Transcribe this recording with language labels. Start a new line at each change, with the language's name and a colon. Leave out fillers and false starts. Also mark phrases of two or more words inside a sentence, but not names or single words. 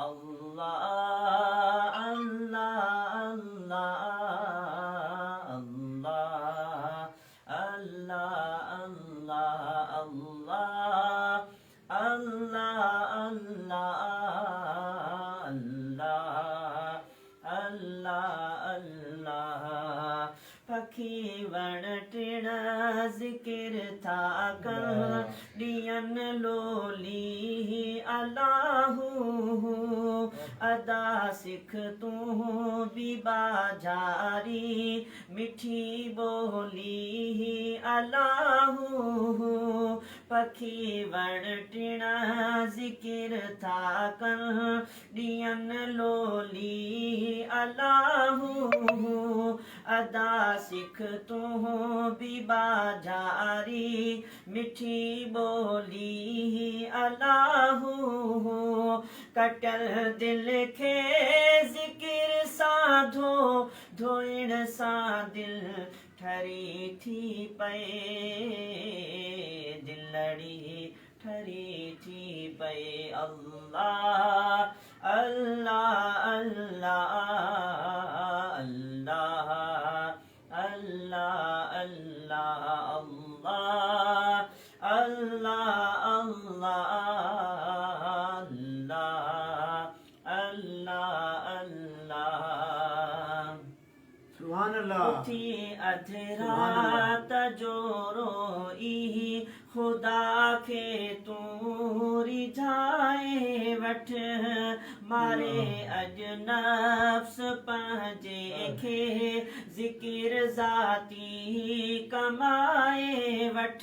Sindhi: अल्लाह अल्लाह अल्लाह अल्लाह अल्लाह अल्लाह अल्लाह अल्लाह अल्लाह अल्लाह। पखी वण टिण ज़िक्र था कर ॾियन लोली अल्लाहू। अदा सिख तूं भी बाजारी मिठी बोली अल्लाहू। पखी वण टिण ज़िक्र था कर ॾियन लोली अल्लाहू। अदा सिख तूं भी बाजारी मिठी बोली अल्लाहू। कटल दिल खे ज़िक्र सां धोइण सां दिल ठरी थी पए। दिलड़ी ठरी थी पए। अल्लाह अल्लाह अल्लाह अल्लाह अल्लाह अल्लाह अल्लाह अल्लाह अल्लाह अल्लाह अल्लाह।
Arabic: سبحان الله.
Sindhi: उठी अधु रात जो रोई खुदा खे तूं रिझाए वठ। मारे अॼु नफ्स पंहिंजे खे ज़िक्र ज़ाती कमाए वठ।